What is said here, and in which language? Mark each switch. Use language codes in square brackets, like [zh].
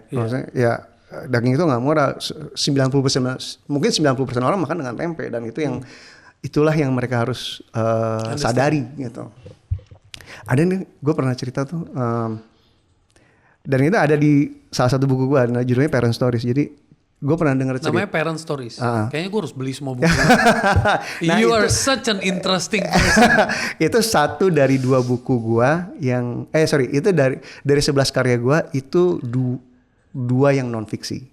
[id] Maksudnya ya daging itu nggak murah. 90% mungkin 90% orang makan dengan tempe, dan itu yang itulah yang mereka harus sadari gitu. Ada nih, gue pernah cerita tuh. Dan itu ada di salah satu buku gue, judulnya Parent Stories. Jadi gue pernah dengar cerita. Namanya Parent Stories. Kayaknya gue harus beli semua buku. [en] You are such an interesting person. [id] Itu satu dari 2 buku gue yang, itu dari 11 karya gue, itu 2 yang non fiksi.